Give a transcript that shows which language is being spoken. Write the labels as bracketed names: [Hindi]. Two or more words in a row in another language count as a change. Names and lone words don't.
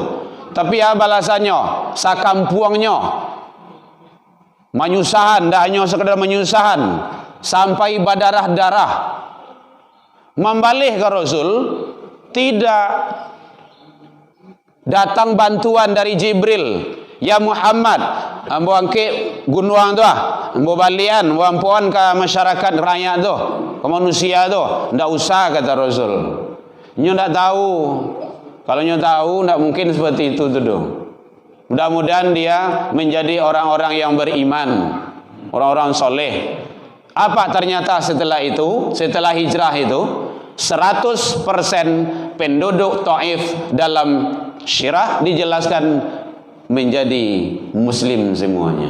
[Indonesian] Tapi ya balasannya, sakampuangnya, menyusahan, tidak hanya sekedar menyusahan, sampai berdarah-darah. Membalik ke Rasul, tidak datang bantuan dari Jibril. Ya Muhammad, [Minangkabau] ambo angke gunung tu ambo balian, ambo ampuan ke masyarakat rakyat tu, ke manusia tu. Ndak usah, kata Rasul. Nyo ndak tahu. Kalau nyo tahu ndak mungkin seperti itu tu. [Indonesian] Mudah-mudahan dia menjadi orang-orang yang beriman, orang-orang soleh. Apa ternyata setelah itu, setelah hijrah itu, 100% penduduk Taif dalam syirah dijelaskan menjadi muslim semuanya.